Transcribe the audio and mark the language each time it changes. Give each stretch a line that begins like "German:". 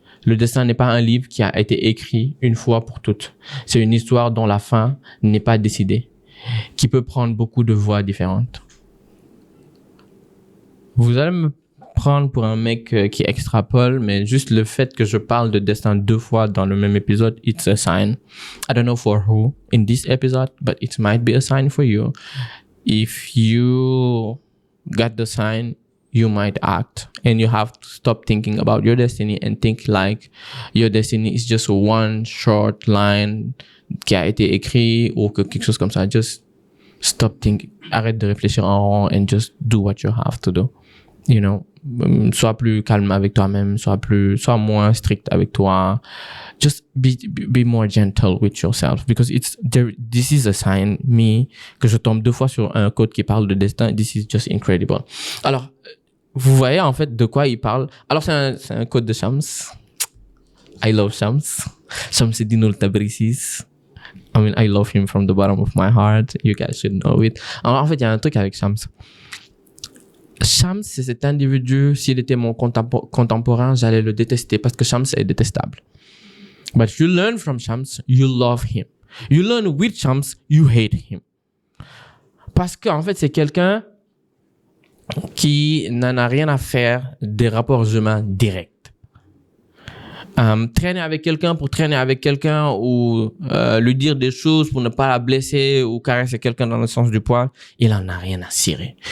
French: Le destin n'est pas un livre qui a été écrit une fois pour toutes. C'est une histoire dont la fin n'est pas décidée, qui peut prendre beaucoup de voies différentes. Vous allez me prendre pour un mec qui extrapole, mais juste le fait que je parle de destin 2 fois dans le même épisode,
English: it's a sign. I don't know for who in this episode, but it might be a sign for you. If you got the sign, you might act, and you have to stop thinking about your destiny and think like your destiny is just one short line
French: qui a été écrit ou quelque chose comme ça.
English: Just stop thinking.
French: Arrête de réfléchir en rond
English: and just do what you have to do. You know,
French: sois plus calme avec toi-même, sois moins strict avec toi.
English: Just be more gentle with yourself because this is a sign,
French: que je tombe 2 fois sur un quote qui parle de destin.
English: This is just incredible.
French: Alors, vous voyez en fait de quoi il parle. Alors, c'est un quote de Shams.
English: I love Shams. Shamsuddin al-Tabrisis. I mean, I love him from the bottom of my heart. You guys should know it.
French: Alors, en fait, il y a un truc avec Shams. Shams, c'est cet individu, s'il était mon contemporain, j'allais le détester parce que Shams est détestable.
English: But you learn from Shams, you love him. You learn with Shams, you hate him.
French: Parce qu'en fait, c'est quelqu'un qui n'en a rien à faire des rapports humains directs. Traîner avec quelqu'un pour traîner avec quelqu'un ou lui dire des choses pour ne pas la blesser ou caresser quelqu'un dans le sens du poil, il en a rien à cirer.